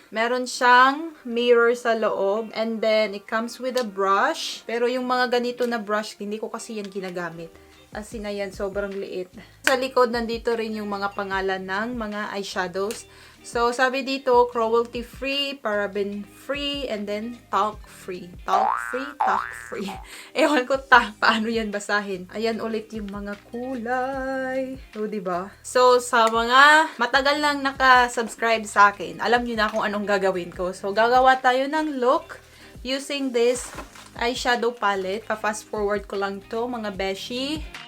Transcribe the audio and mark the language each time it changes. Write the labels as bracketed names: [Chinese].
[Filipino] Meron siyang mirror sa loob. [English] And then, it comes with a brush. [Filipino] Pero yung mga ganito na brush, hindi ko kasi yan ginagamit. As in, ayan, sobrang liit. Sa likod, nandito rin yung mga pangalan ng mga eyeshadows. [English] So, [Filipino] sabi dito, [English] cruelty-free, paraben-free, and then talc-free. [Filipino] Talc-free, talc-free. Ewan ko paano yan basahin. Ayan ulit yung mga kulay. O, diba? So, sa mga matagal lang nakasubscribe sa akin, alam nyo na kung anong gagawin ko. So, gagawa tayo ng look [English] using this eyeshadow palette. [Filipino] Pa-fast forward ko lang to, mga beshi.